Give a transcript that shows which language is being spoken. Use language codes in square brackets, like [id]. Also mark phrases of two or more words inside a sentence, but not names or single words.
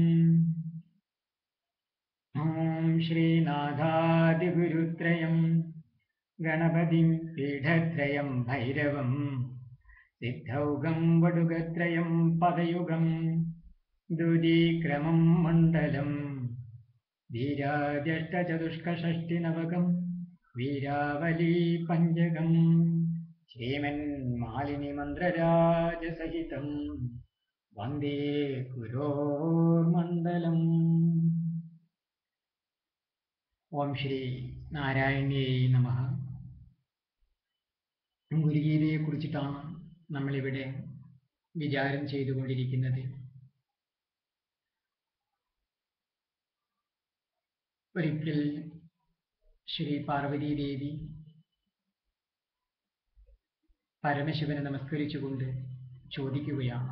[sa] ॐ श्रीनाथादिगुरुत्रयं गणपतिं पीठत्रयं भैरवं सिद्धौघं वडुगत्रयं पदयुगं दुरीक्रमं मण्डलं वीराजष्टचतुष्कषष्टिनवकं वीरावली पञ्चकं श्रीमन्मालिनीमन्त्रराजसहितं वन्दे गुरोर्मण्डलम्। ഓം ശ്രീ നാരായണീയൈ നമഃ. [ml] ഗുരുഗീതയെ കുറിച്ചിട്ടാണ് നമ്മളിവിടെ വിചാരം ചെയ്തുകൊണ്ടിരിക്കുന്നത്. ഒരിക്കൽ ശ്രീ പാർവതീദേവി പരമശിവനെ നമസ്കരിച്ചുകൊണ്ട് ചോദിക്കുകയാണ്.